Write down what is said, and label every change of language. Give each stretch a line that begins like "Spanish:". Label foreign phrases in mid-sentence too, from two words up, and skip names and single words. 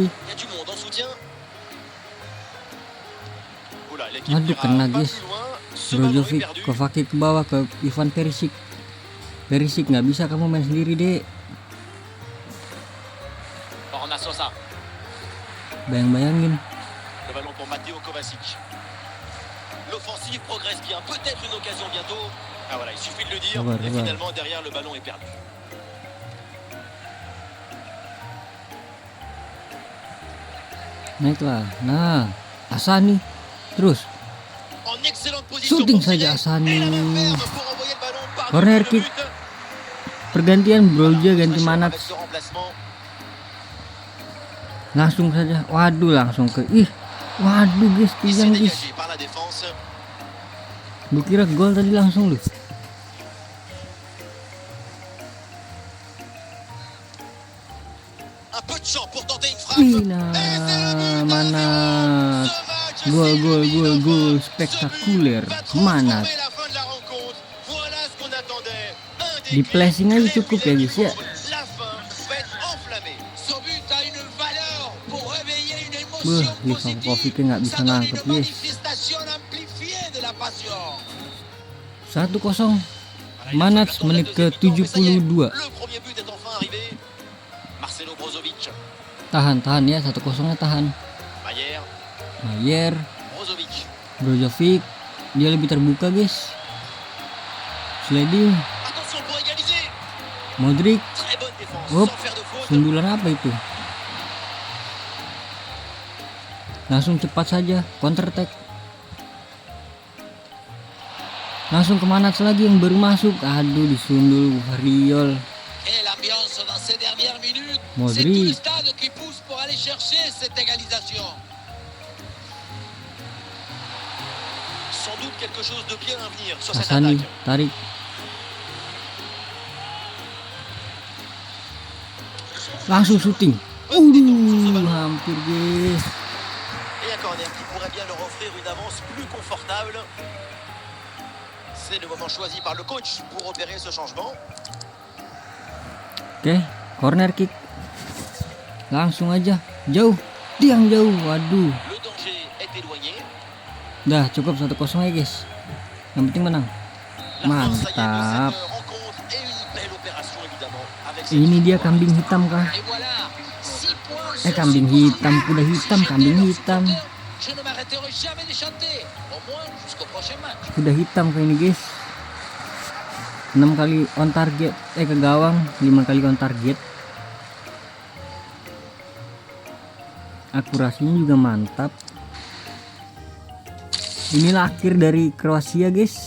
French: Il y a du monde en soutien. Oula, l'équipe
Indonesian: Aduh,
French: n'ira
Indonesian: kena,
French: pas
Indonesian: guys.
French: plus loin. Ce ballon est Brozovic, perdu.
Indonesian: Kovacic ke bawah ke Ivan Perisic. Perisic nggak bisa kamu main sendiri deh. Borna Sosa. Bayangin.
French: Le ballon pour Matteo Kovacic. L'offensive progresse bien. Peut-être une occasion bientôt. Ah voilà, il suffit de le dire.
Indonesian: Sabar,
French: Et
Indonesian: sabar.
French: finalement, derrière, le ballon est perdu.
Indonesian: Naiklah. Nah, Asani. Terus
French: En excellente position
Indonesian: shooting
French: pour
Indonesian: saja
French: tirer.
Indonesian: Asani.
French: Et la main ferme pour envoyer le ballon par-dessus
Indonesian: Corner
French: le
Indonesian: kick.
French: but.
Indonesian: Pergantian Broja ganti
French: Avec
Indonesian: Manat.
French: ce remplacement.
Indonesian: Langsung saja. Waduh, langsung ke waduh guys,
French: Il s'est
Indonesian: tigang guys.
French: dégagé par la défense.
Indonesian: Gue kira gol tadi langsung loh.
French: Un peu de champ pour tenter une frappe.
Indonesian: Nah, Manat. Gol spektakuler. Manat. Di flashing aja cukup ya guys ya.
French: La fin va être enflammée. Ce but a une valeur pour réveiller une
Indonesian: Wah,
French: émotion positive.
Indonesian: Livakovic nggak bisa
French: Ça donne
Indonesian: nangkep
French: une
Indonesian: guys.
French: manifestation amplifiée de la passion. 1-0.
Indonesian: Manat menit ke 72.
French: Le premier but est enfin arrivé. Marcelo Brozovic.
Indonesian: Tahan ya, 1-0 tahan. Mayer. Mayer, Brozovic. Brozovic dia lebih terbuka guys. Sliding.
French: Attention pour égaliser. Modric. Très bonne défense Hop. sans faire de faute.
Indonesian: Sundulan apa itu? Langsung cepat saja
English: counter attack.
Indonesian: Langsung ke Manac lagi yang baru masuk. Aduh, disundul Riol.
French: Et l'ambiance dans ces dernières minutes, Modric. c'est tout le stade qui pousse pour aller chercher cette égalisation. Sans doute quelque chose de bien à venir sur cette Hassani attaque.
Indonesian: tarik. Langsung syuting. Hampir guys.
French: Et un corner qui pourrait bien leur offrir une avance plus confortable. C'est le moment choisi par le coach pour opérer ce changement.
Indonesian: Oke,
English: corner kick.
Indonesian: Langsung aja, jauh, tiang jauh. Waduh.
French: Le danger est éloigné.
Indonesian: Dah cukup 1-0 ya guys. Yang penting menang.
French: La France a gagné
Indonesian: Mantap.
French: cette rencontre et une belle opération évidemment. Avec
Indonesian: Ini dia kambing hitam kah?
French: Et voilà, 6 points.
Indonesian: Kambing hitam, kuda hitam, kambing hitam.
French: Je ne m'arrêterai jamais de chanter, au moins jusqu'au prochain match.
Indonesian: Kuda hitam kayak ini guys. 6 kali
English: on target,
Indonesian: ke gawang, 5 kali
English: on target.
Indonesian: Akurasinya juga mantap. Inilah akhir dari Kroasia guys.